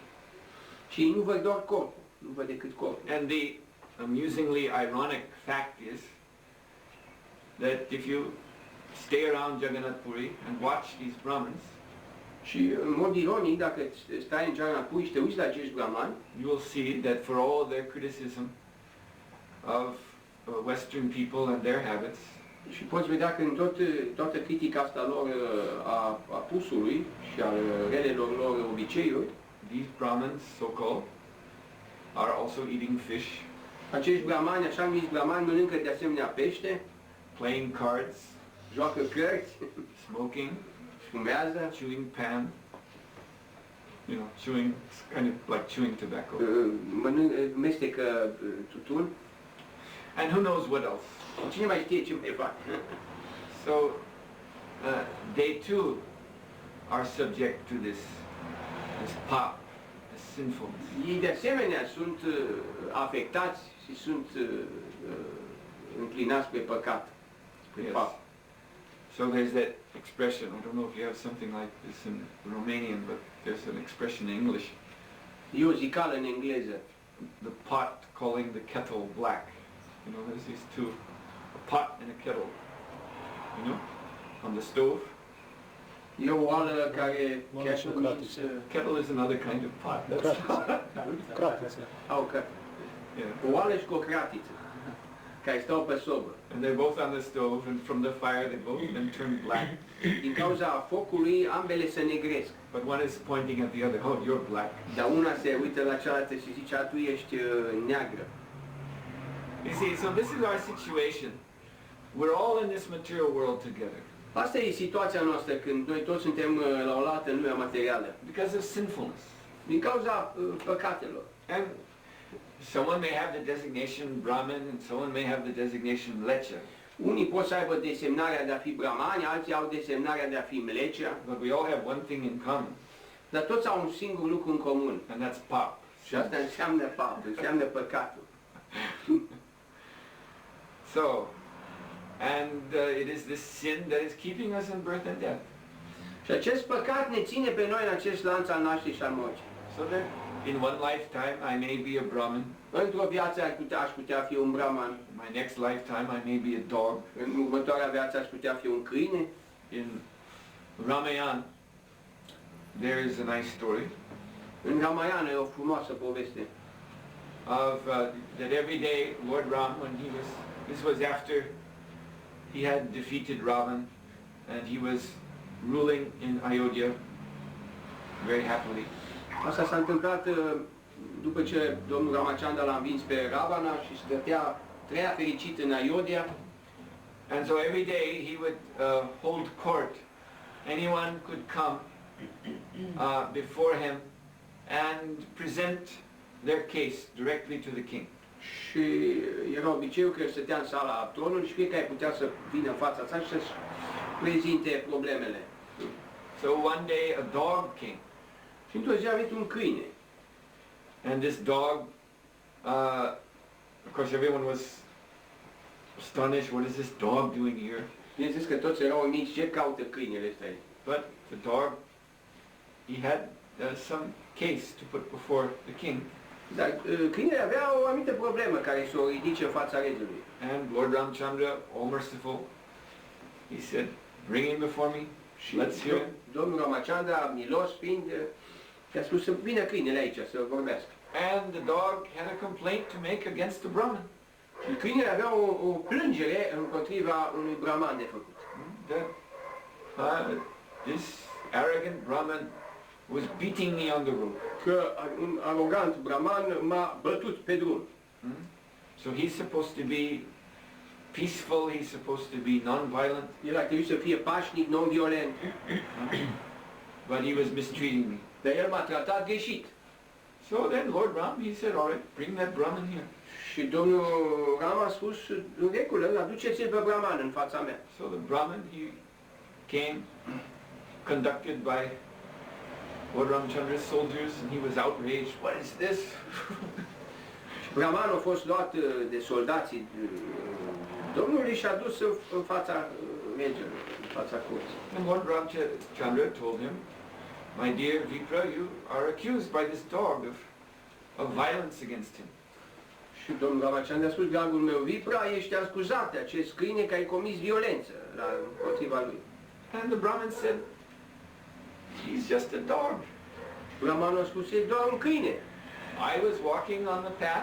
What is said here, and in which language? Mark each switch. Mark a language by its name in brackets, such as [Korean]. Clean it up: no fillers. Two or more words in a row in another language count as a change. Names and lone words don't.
[Romanian] Și ei nu văd doar corpul, nu văd decât corpul. [English] And the amusingly ironic fact is that if you stay around Jagannath Puri and watch these Brahmins, [Romanian] și în mod ironic, dacă stai în Jagannath Puri și te uiți la acești brahmani, [English] you will see that for all their criticism of Western people and their habits, [Romanian] și poți vedea că în toată critica asta lor a pusului și a relelor lor obiceiuri, [English] these Brahmins, so-called, are also eating fish, [Romanian] acești brahmani, așa numiți brahmani, mănâncă de asemenea pește, [English] playing cards, [Romanian] joacă cărți, [English] smoking, [Romanian] fumează, [English] chewing pan, you know, chewing, kind of like chewing tobacco. [Romanian] mestecă tutun. [English] And who knows what else. [Romanian] Cine mai știe ce mai fac? [English] So, they too are subject to this pop, this sinfulness. [Romanian] Ei de asemenea sunt afectați și sunt înclinați pe păcat, pe [English] Yes. [Romanian] pap. [English] So there's that expression, I don't know if you have something like this in Romanian, but there's an expression in English. [Romanian] E o zicală în engleză. [English] The pot calling the kettle black. You know, there's these two, a pot and a kettle, you know, on the stove. [Romanian] E o oală care [English] Kettle is another kind of pot. [Romanian] Cratiță. [English] Yeah. [Romanian] O oală și cu o cratiță care stau pe sobă. [English] And they're both on the stove, and from the fire they both then turn black. [Romanian] Din cauza focului, ambele se negresc. [English] But one is pointing at the other, oh, you're black. [Romanian] Dar una se uită la cealaltă și zice, tu ești neagră. [English] You see, so this is our situation. We're all in this material world together. [Romanian] Asta e situația noastră când noi toți suntem la oaltă în lumea materială. [English] Because of sinfulness. [Romanian] Din cauza păcatelor. [English] And someone may have the designation Brahmin and someone may have the designation Lecha. [Romanian] Unii pot să aibă desemnarea de a fi brahmani, alții au desemnarea de a fi mlecea, [English] But we all have one thing in common, [Romanian] dar toți au un singur lucru în comun. [English] and that's pop. [Romanian] Și asta înseamnă fapt, înseamnă păcatul. [English] So, and it is this sin that is keeping us in birth and death. [Romanian] Și acest păcat ne ține pe noi în acest lanț al nașterii și al morții. [English] So that in one lifetime I may be a Brahmin, [Romanian] Într-o viață aș putea fi un brahman, [English] in my next lifetime I may be a dog. [Romanian] în următoarea viață aș putea fi un câine. [English] In Ramayana, there is a nice story [Romanian] În Ramayana e o frumoasă poveste. [English] of that every day Lord Ram, when this was after he had defeated Ravan and he was ruling in Ayodhya very happily. [Romanian] Asta s-a întâmplat după ce domnul Ramachandra l-a învins pe Ravana și trăia fericit în Ayodhya. [English] And so every day he would hold court. Anyone could come before him and present their case directly to the king. [Romanian] Și era obiceiul că el stătea în sala tronului și fiecare putea să vină în fața sa și să-și prezinte problemele. [English] So one day a dog came. [Romanian] Și într-o zi a venit un câine. [English] And this dog, of course everyone was astonished, what is this dog doing here? [Romanian] Bineînțeles că toți erau uimiți, ce caută câinele ăsta aici? [English] But the dog, he had some case to put before the king. [Romanian] Dar câinele avea o anumită problemă care să o ridice în fața regelui. [English] And Lord Ramchandra, all merciful, he said, bring him before me, let's hear him. [Romanian] Domnul Ramachandra, milos fiind, i-a spus să vină câinele aici, să vorbească. [English] And the dog had a complaint to make against the Brahmin. [Romanian] Și câinele avea o plângere împotriva unui brahman de făcut. [English] That this arrogant Brahmin was beating me on the road. [Romanian] Că un arogant brahman m-a bătut pe drum. [English] So he's supposed to be peaceful, he's supposed to be non-violent. [Romanian] El ar trebui să fie pașnic, [English] non-violent. But he was mistreating me. [Romanian] Dar el m-a tratat greșit. [English] So then Lord Ram, he said, all right, bring that Brahmin here. [Romanian] Și domnul Ram a spus, în regulă, aduceți-l pe brahman în fața mea. [English] So the Brahmin, he came, conducted by Lord Ramchandra's soldiers, and he was outraged. What is this? [Romanian] Brahmanul a fost luat de soldații domnului și a dus în fața regelui, în fața curții. [English] And Lord Ramchandra told him, my dear Vipra, you are accused by this dog of violence against him. [Romanian] Și domnul Ramachandra a spus, dragul meu Vipra, ești acuzat de acest câine că ai comis violență împotriva lui. [English] And the Brahmin said, he's just a dog. [Romanian] Brahmanul a spus, e doar un câine. [English] I was walking on the path.